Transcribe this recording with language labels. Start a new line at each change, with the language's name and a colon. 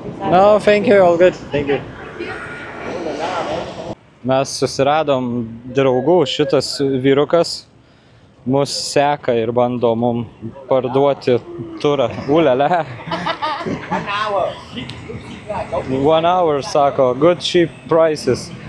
English: No, thank you, all good, thank you.
Lithuanian: Mes susiradom draugų, šitas vyrukas mus seka ir bando mum parduoti turą. Ulele.
English: 1 hour,
Lithuanian: sako,
English: good cheap prices.